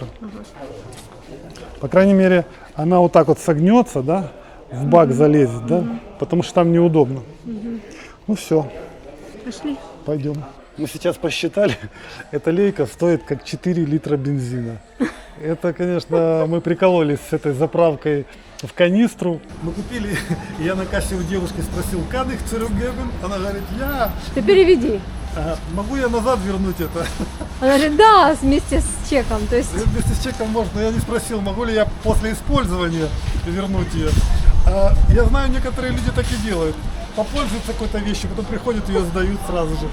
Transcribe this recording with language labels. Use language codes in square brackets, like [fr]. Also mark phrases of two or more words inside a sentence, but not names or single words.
[ru] По крайней мере, она вот так вот согнется, да, в бак залезет, да, потому что там неудобно. Ну все, Пошли. пойдем. Мы сейчас посчитали, эта лейка стоит как 4 литра бензина. Это, конечно, мы прикололись с этой заправкой в канистру. Мы купили, я на кассе у девушки спросил, [de] kann ich zurückgeben? [ru] Она говорит, я. Ты переведи. Могу я назад вернуть это? Она говорит, да, вместе с чеком. То есть, Вместе с чеком можно, но я не спросил, могу ли я после использования вернуть ее. Я знаю, некоторые люди так и делают. Попользуются какой-то вещью, потом приходят, ее сдают сразу же.